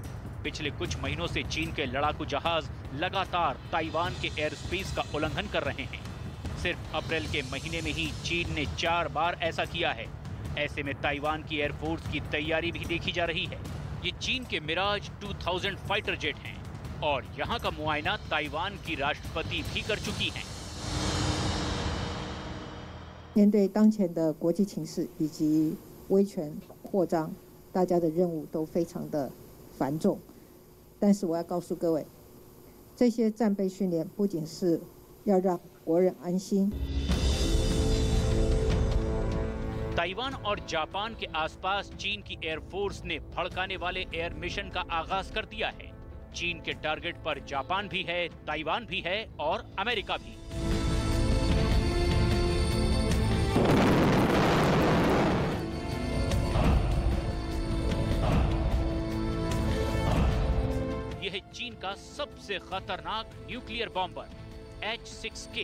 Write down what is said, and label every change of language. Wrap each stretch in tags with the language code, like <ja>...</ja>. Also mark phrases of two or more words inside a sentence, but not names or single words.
<hi>पिछले कुछ महीनों से चीन के लड़ाकू जहाज लगातार ताइवान के</hi> <en>air space</en> <hi>का उल्लंघन कर रहे हैं। सिर्फ अप्रैल के महीने में ही चीन ने 4 बार ऐसा किया है। ऐसे में ताइवान की एयरफोर्स की तैयारी भी देखी जा रही है। ये चीन के मिराज 2000 फाइटर जेट हैं और यहाँ का मुआयना ताइवान की राष्ट्रपति भी कर चुकी हैं।</hi> <zh>面对当前的国际情势以及威权扩张，大家的任务都非常的繁重。但是我要告诉各位，这些战备训练不仅是要让国人安心。</zh> <hi>ताइवान और जापान के आसपास चीन की एयरफोर्स ने भड़काने वाले</hi> <en>air mission</en> <hi>का आगाज कर दिया है। चीन के टारगेट पर जापान भी है, ताइवान भी है और अमेरिका भी। यह है चीन का सबसे खतरनाक</hi> <en>nuclear bomber</en> <hi>H-6K।</hi>